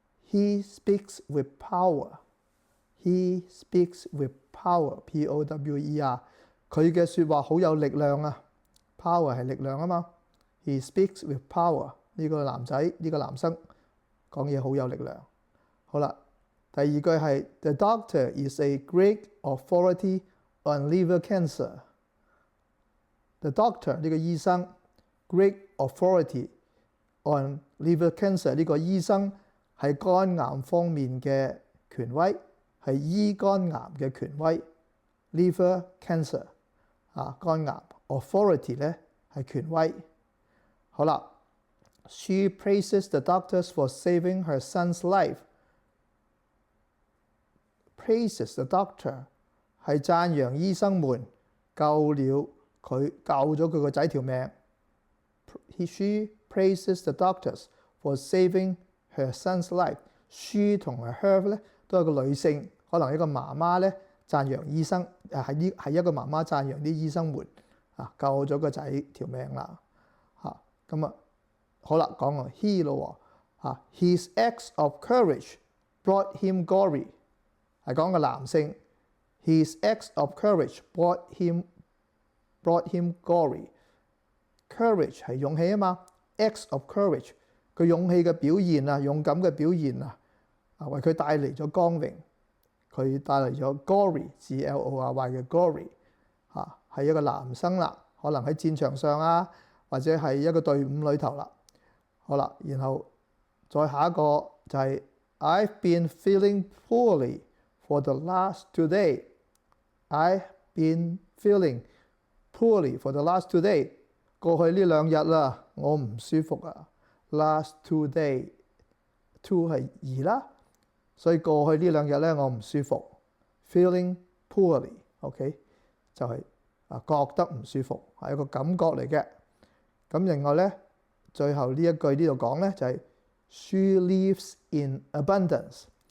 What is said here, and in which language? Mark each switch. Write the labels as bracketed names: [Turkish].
[English] He speaks with power。 He speaks with power， P-O-W-E-R。 [Cantonese] 佢嘅說話好有力量啊。 Power 係力量啊嘛。 [English] He speaks with power。 [Cantonese] 呢個男仔，呢個男生講嘢好有力量。好啦，第二句係 [English] The doctor is a great authority on liver cancer。 The doctor [Cantonese] 呢個醫生 [English] great authority on liver cancer， [Cantonese] 呢個醫生係肝癌方面嘅權威，係醫肝癌嘅權威。 liver cancer 肝癌 authority 咧係權威。 [English] 好啦， She praises the doctors for saving her son's life。 Praises the doctor [Cantonese] 係讚揚醫生們救咗佢個仔條命。 [English] She praises the doctors for saving her son's life。 [Cantonese] She 同埋 her 咧都係個女性，可能一個媽媽咧讚揚醫生，係一個媽媽讚揚啲醫生們救咗個仔條命啦。咁好啦，講個 he 咯喎。 [English] His acts of courage brought him glory， [Cantonese] 係講個男性。 [English] His acts of courage brought him glory。 [Cantonese] Courage 係勇氣啊嘛。 [English] Acts of courage [Cantonese] 佢勇氣嘅表現勇敢嘅表現為佢帶嚟咗光榮，佢帶嚟咗 glory， G-L-O-R-Y 嘅 glory。係一個男生啦，可能喺戰場上或者係一個隊伍裏頭啦。好啦，然後再下一個就係 [English] I've been feeling poorly for the last 2 days。I've been feeling poorly for the last 2 days。 [Cantonese] 過去呢2日啦，我唔舒服啊。 Last 2 days， 2係2啦，所以過去呢2日咧我唔舒服。 [English] Feeling poorly， [Cantonese] OK。就係覺得唔舒服，係一個感覺嚟嘅。咁另外咧，最後呢一句呢度講咧就係 [English] She lives in abundance.